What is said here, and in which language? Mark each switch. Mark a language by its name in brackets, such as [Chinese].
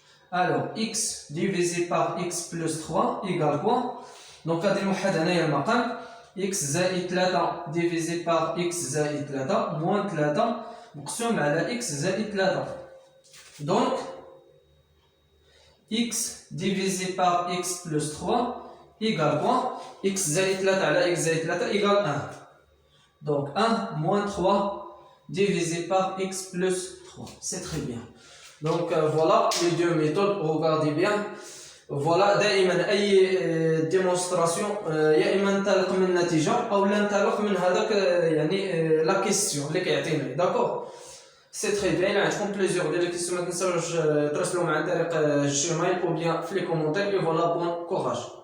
[French] alors x divisé par x plus 3 égale quoi? [Arabic] دونك غادي نوحد هنايا المقام x زائد 3 [French] divisé par [Arabic] x زائد 3 [French] moins [Arabic] 3 مقسوم على x زائد 3. [French] donc x divisé par x plus 3 égale quoi? [Arabic] x زائد 3 على x زائد 3 [French] égale [Arabic] 1. [French] donc 1 moins 3 divisé par x plus 3. c'est très bien. donc voilà les deux méthodes. regardez bien. [Arabic] فوالا دائما اي ديمونستراسيون يا اما ننطلق من النتيجه او لا ننطلق من هذاك يعني لا كيسيون اللي كيعطينا. داكور [French] سي تري بيان. [Arabic] الا عندكم بليزيور ديال لي كيسيون ما تنساوش تراسلوا مع عن طريق الجيميل او بيان في لي كومونتير. [French] فوالا بون كوراج.